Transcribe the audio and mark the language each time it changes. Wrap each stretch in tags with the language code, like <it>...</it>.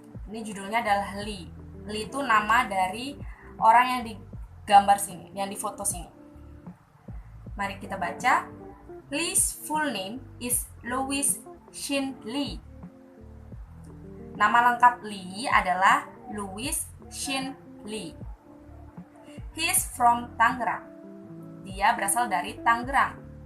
<id>Ini judulnya adalah Lee. Lee itu nama dari orang yang digambar sini, yang difoto sini. Mari kita baca.</id> <en>Lee's full name is Louis Shin Lee.</en> <id>Nama lengkap Lee adalah Louis Shin Lee.</id> <en>He is from Tangerang.</en> <id>Dia berasal dari Tangerang.</id>